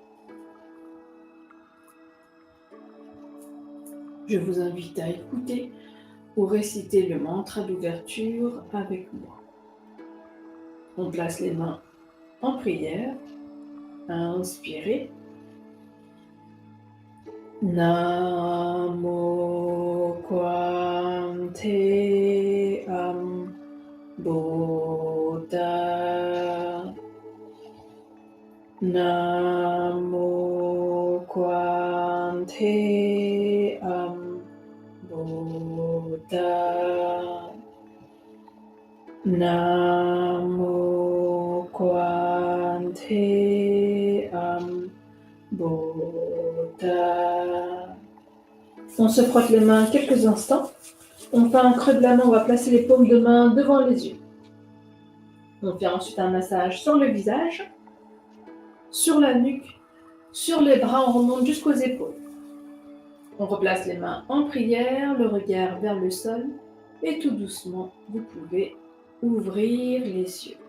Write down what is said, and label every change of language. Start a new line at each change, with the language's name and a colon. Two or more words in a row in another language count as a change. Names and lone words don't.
French: Je vous invite à écouter ou réciter le mantra d'ouverture avec moi. On place les mains en prière. Inspirez. Namo Kwante Buddha. Namo Kwante Buddha. Namo Kwante Buddha. On se frotte les mains quelques instants. On fait un creux de la main, on va placer les paumes de main devant les yeux. On fait ensuite un massage sur le visage, sur la nuque, sur les bras, on remonte jusqu'aux épaules. On replace les mains en prière, le regard vers le sol et tout doucement, vous pouvez ouvrir les yeux.